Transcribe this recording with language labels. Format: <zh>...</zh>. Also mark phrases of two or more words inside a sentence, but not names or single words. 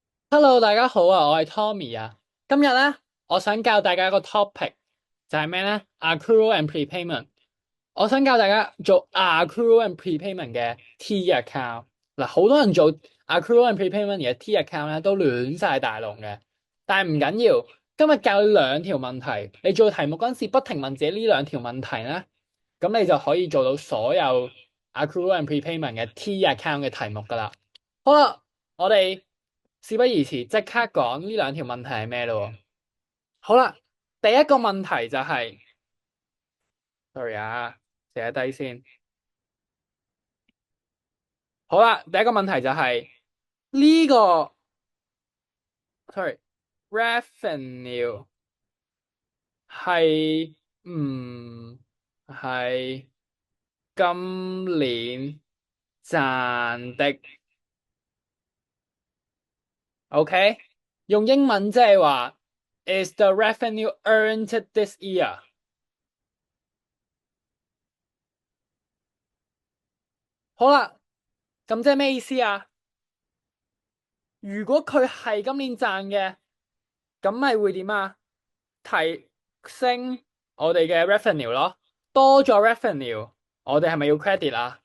<yue>Hello，大家好啊，我係 Tommy 啊。今日咧，我想教大家一個 topic，就係咩咧 ？</yue> <en>Accrual and prepayment。</en> <yue>我想教大家做</yue> <en>accrual and prepayment</en> <yue>嘅</yue> <en>T account。</en> <yue>嗱，好多人做</yue> <en>accrual and prepayment</en> <yue>嘅</yue> <en>T account</en> <yue>咧，都亂晒大龍嘅。但係唔緊要，今日教你兩條問題，你做題目嗰陣時，不停問自己呢兩條問題咧，咁你就可以做到所有</yue> <en>accrual and prepayment</en> <yue>嘅</yue> <en>T account</en> <yue>嘅題目噶啦。好啦，我哋事不宜遲，即刻講呢兩條問題係咩咯？好啦，第一個問題就係，sorry 啊，寫低先。好啦，第一個問題就係呢個，sorry，revenue 係唔係今年賺的？OK，用英文即係話 ，</yue> <en>Is the revenue earned this year？</en> <yue>好啦，咁即係咩意思啊？如果佢係今年賺嘅，咁咪會點啊？提升我哋嘅 revenue 咯，多咗 revenue，我哋係咪要 credit 啊？</yue>